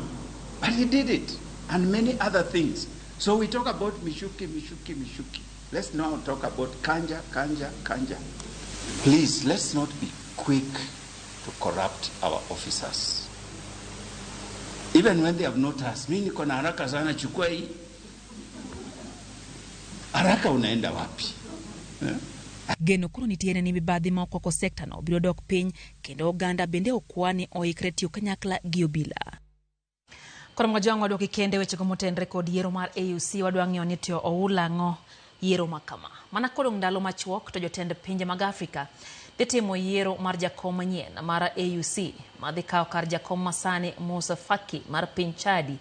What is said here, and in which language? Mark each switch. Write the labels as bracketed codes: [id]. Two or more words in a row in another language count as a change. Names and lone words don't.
[en] But he did it, and many other things. So we talk about Michuki. Let's now talk about Kanja. Please, let's not be quick to corrupt our officers. Even when they have not asked, [sw] mimi niko na haraka sana, chukua hii. Haraka unaenda wapi? [luo] Geno kuro nitiene ni mibadhi ma okwako sekta no biro dok piny kendo oganda bende okwani oikre tiyo kanyakla gi obila. Koro mgajwang wadwa kikende weche gomotenre kod yiero mar AUC wadwa ng'iyo ni tiyo oulang'o yiero makama. Mana kodong ndalo machuok to jotend pinje mag Afrika dhi timo yiero mar jakom manyien mar AUC madhi kawo kar jakom masani Musa Faki mar piny Chadi.